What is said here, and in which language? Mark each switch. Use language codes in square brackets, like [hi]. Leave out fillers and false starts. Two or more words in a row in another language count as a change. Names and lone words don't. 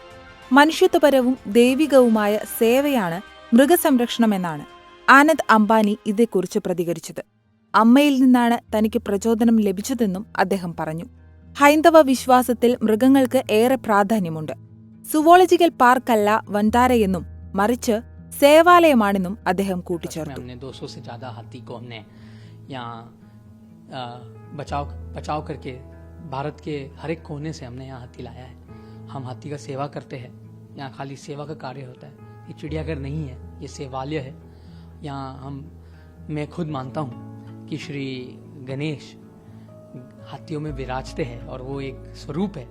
[ml] മനുഷ്യത്വപരവും ദൈവികവുമായ സേവയാണ് മൃഗസംരക്ഷണമെന്നാണ് ആനന്ദ് അംബാനി ഇതേക്കുറിച്ച് പ്രതികരിച്ചത്. അമ്മയിൽ നിന്നാണ് തനിക്ക് പ്രചോദനം ലഭിച്ചതെന്നും അദ്ദേഹം പറഞ്ഞു. ഹൈന്ദവ വിശ്വാസത്തിൽ മൃഗങ്ങൾക്ക് ഏറെ പ്രാധാന്യമുണ്ട്. സുവോളജിക്കൽ പാർക്കല്ല വൻതാരയെന്നും മറിച്ച് സേവാലയമാണെന്നും അദ്ദേഹം കൂട്ടിച്ചേർത്തു. [hi] बचाव करके भारत के हर एक कोने से हमने यहाँ हाथी लाया है. हम हाथी का सेवा करते हैं. यहाँ खाली सेवा का कार्य होता है. ये चिड़ियाघर नहीं है, ये सेवालय है. यहाँ मैं खुद मानता हूँ कि श्री गणेश हाथियों में विराजते हैं और वो एक स्वरूप है.